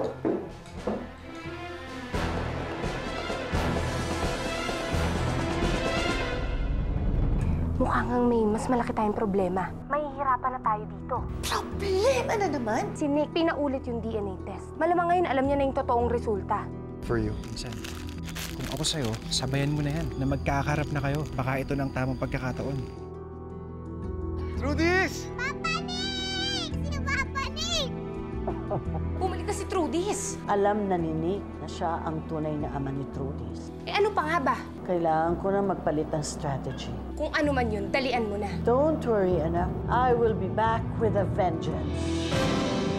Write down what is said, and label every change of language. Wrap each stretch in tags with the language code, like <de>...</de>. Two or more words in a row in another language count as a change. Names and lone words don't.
<tl>Mukhang may mas malaki tayong problema. Mahihirapan na tayo dito. Problema na naman? Si Nick, pinaulit yung DNA test. Malamang ngayon alam niya na yung totoong resulta.</tl> <en>For you,</en> <tl>Insan. Kung ako sa'yo, sabayan mo na yan na magkakaharap na kayo. Baka ito ng tamang pagkakataon. Trudis! Papa Nick! Sino Papa Nick? Bumalik na si Trudis. Alam na ni Nick na siya ang tunay na ama ni Trudis. Eh ano pa nga ba? Kailangan ko na magpalit ng strategy. Kung ano man yun, dalian mo na.</tl> <en>Don't worry, anak. I will be back with a vengeance.</en>